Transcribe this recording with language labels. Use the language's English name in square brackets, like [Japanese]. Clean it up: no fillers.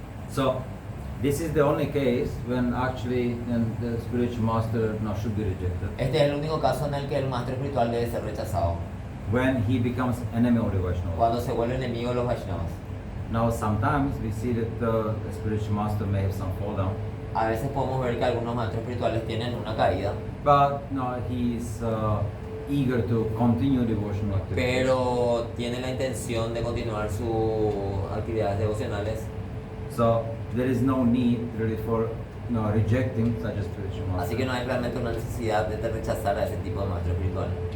[English] So, this is the only case when actually the spiritual master should be rejected. [Spanish] Este es el único caso en el que el maestro espiritual debe ser rechazado, [English] When he becomes enemy of the Vaishnavas. [Spanish] cuando se vuelve enemigo de los Vaishnavas. [English] Now, sometimes we see that the spiritual master may have some fall down, [Spanish] A veces podemos ver que algunos maestros espirituales tienen una caída, [English] but no, he is eager to continue devotional activities. [Spanish] pero tiene la intención de continuar sus actividades devocionales. [English] So there is no need really for rejecting such a spiritual master. [Spanish] Así que no hay realmente una necesidad de rechazar a ese tipo de maestro espiritual.